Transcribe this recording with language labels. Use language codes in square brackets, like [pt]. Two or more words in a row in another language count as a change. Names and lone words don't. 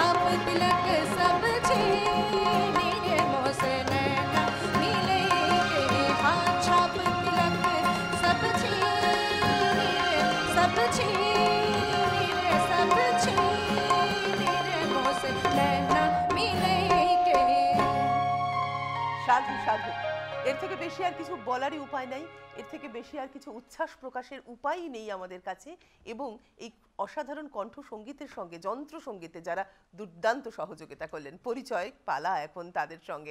[hi] तिलक सब छीने रे मोसे नैना मिले के हाथ छाप तिलक सब छीने रे सब छीने रे सब छीने रे मोसे नैना मिले के। [bn] সাধু সাধু, এর থেকে বেশি আর কিছু বলারই উপায় নাই, এর থেকে বেশি আর কিছু উচ্ছ্বাস প্রকাশের উপায়ই নেই আমাদের কাছে। এবং এই অসাধারণ কণ্ঠ সঙ্গীতের সঙ্গে যন্ত্র সঙ্গীতে যারা দুর্দান্ত সহযোগিতা করলেন, পরিচয় পালা এখন তাদের সঙ্গে।